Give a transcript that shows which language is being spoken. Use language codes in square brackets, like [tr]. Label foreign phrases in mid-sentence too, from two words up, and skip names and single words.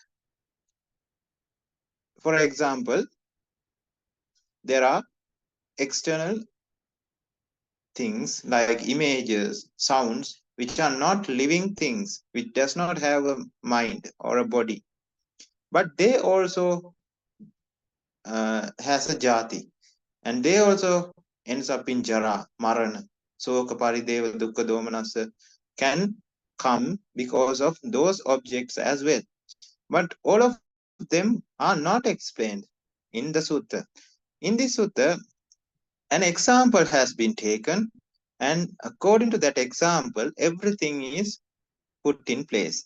[en] For example, there are external things like images, sounds, which are not living things, which does not have a mind or a body. But they also has a jati. And they also ends up in [pi] jara, marana. Soka, parideva, dukkha, domanasa [en] can come because of those objects as well. But all of them are not explained in the sutta. In this sutta, an example has been taken, and according to that example, everything is put in place.